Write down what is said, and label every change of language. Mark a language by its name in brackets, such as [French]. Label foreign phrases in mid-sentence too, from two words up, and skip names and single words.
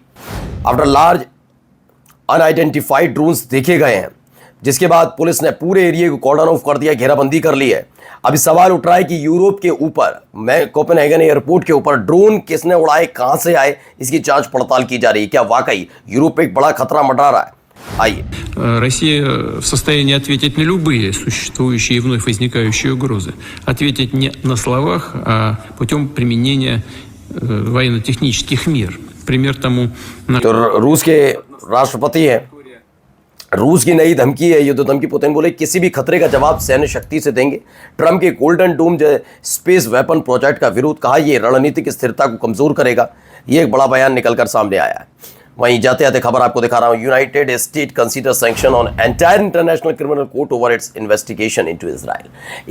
[English] after large unidentified drones [Hindi] देखे गए हैं, जिसके बाद पुलिस ने पूरे एरिया को [English] cordon off [Hindi] कर दिया, घेराबंदी कर ली है। अभी सवाल उठ रहा है कि यूरोप के ऊपर, मैं कोपेनहेगन एयरपोर्ट के ऊपर ड्रोन किसने उड़ाए, कहां से आए, इसकी जांच पड़ताल की जा रही है। क्या वाकई यूरोप पे एक बड़ा खतरा मंडरा रहा है? आइए। [Russian] Россия в состоянии ответить на любые существующие и вновь возникающие угрозы. Ответить не на словах, а путем применения военно-технических мер. Пример тому... [Hindi] तो रूस के राष्ट्रपति हैं, रूस की नई धमकी है, युद्ध धमकी। पुतिन बोले किसी भी खतरे का जवाब सैन्य शक्ति से देंगे। ट्रंप के गोल्डन डोम [English] space weapon project [Hindi] का विरोध, कहा यह रणनीतिक स्थिरता को कमजोर करेगा। ये एक बड़ा बयान निकलकर सामने आया है। वहीं जाते जाते खबर आपको दिखा रहा हूं, [English] United State consider sanction on entire International Criminal Court over its investigation into Israel.